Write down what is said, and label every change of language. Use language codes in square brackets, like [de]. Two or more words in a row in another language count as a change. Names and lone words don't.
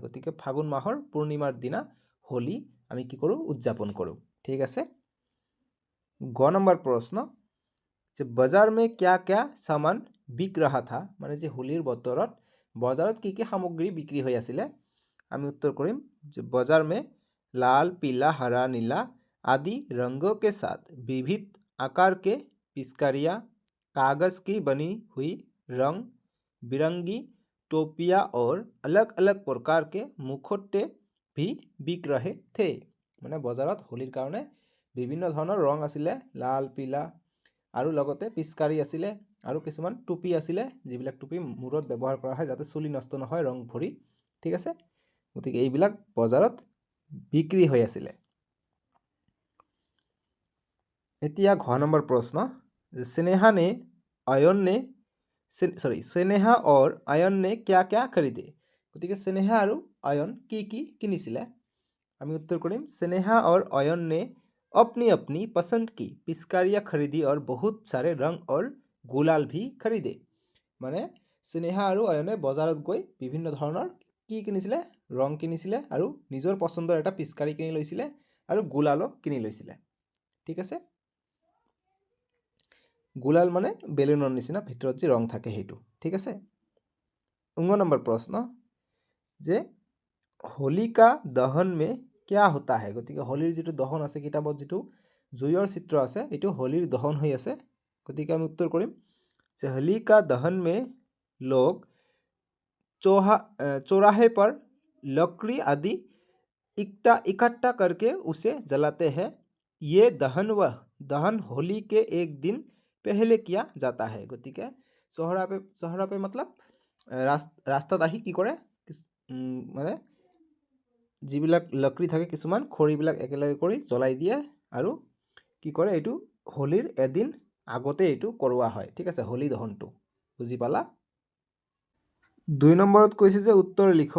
[as] গতিকে ফাগুন মাহৰ পূৰ্ণিমাৰ দিনা হোলী আমি কি কৰোঁ, উদযাপন কৰোঁ। ঠিক আছে। গ নম্বৰ প্ৰশ্ন যে [hi] बाज़ार में क्या क्या सामान बिक रहा था, [as] মানে যে হোলীৰ বতৰত বজাৰত কি কি সামগ্ৰী বিক্ৰী হৈ আছিলে। আমি উত্তৰ কৰিম যে [hi] बाज़ार में লাল पीला हरा नीला आदि रंगों के साथ विविध आकार के पिचकारियाँ, कागज़ की बनी हुई रंग बिरंगी टोपियाँ और अलग अलग प्रकार के मुखौटे भी बिक रहे थे। [as] মানে বজাৰত হোলীৰ কাৰণে বিভিন্ন ধৰণৰ ৰং আছিলে, [hi] लाल पीला [as] আৰু লগতে পিচকাৰি আছিলে আৰু কিছুমান টুপি আছিলে, যিবিলাক টুপি মূৰত ব্যৱহাৰ কৰা হয় যাতে চুলি নষ্ট নহয় ৰং ভৰি। ঠিক আছে। গতিকে এইবিলাক বজাৰত বিক্ৰী হৈ আছিলে। এতিয়া ঘ নম্বৰ প্ৰশ্ন যে [hi] স্নেহা और आयन ने क्या क्या खरीदे। [as] গতিকে স্নেহা আৰু আয়ন কি কি কিনিছিলে। আমি उत्तर কৰিম [hi] स्नेहा और आयन ने अपनी अपनी पसंद की पिचकारियाँ खरीदी और बहुत सारे रंग और गुलाल भी खरीदे। [as] মানে স্নেহা আৰু আয়নে বজাৰত গৈ বিভিন্ন ধৰণৰ কি কিনিছিলে, ৰং কিনিছিলে আৰু নিজৰ পচন্দৰ এটা পিচকাৰি কিনি লৈছিলে আৰু গুলালো কিনি লৈছিলে। ঠিক আছে। গুলাল মানে বেলুনৰ নিচিনা ভিতৰত যে ৰং থাকে সেইটো। ঠিক আছে। 19 নম্বৰ প্ৰশ্ন যে [hi] होलिका दहन में क्या होता है। [as] গতিকে হোলীৰ যিটো দহন আছে, কিতাপত যিটো জুইৰ চিত্ৰ আছে, এইটো হোলীৰ দহন হৈ আছে। গতিকে আমি উত্তৰ কৰিম যে [hi] होलिका दहन में लोग चौराहे पर लकड़ी आदि इकट्ठा करके उसे जलाते हैं। ये दहन होली के एक दिन पहले किया जाता है। [as] গতিকে চহৰাপে মতলব ৰাস্তাত আহি কি কৰে, মানে যিবিলাক লকৰি থাকে কিছুমান খৰিবিলাক একেলগে কৰি জ্বলাই দিয়ে আৰু কি কৰে, এইটো হোলীৰ এদিন আগতে এইটো কৰোৱা হয়। ঠিক আছে, হোলী দহনটো। বুজি পালা। 2 নম্বৰত কৈছে যে [hi] उत्तर लिखो।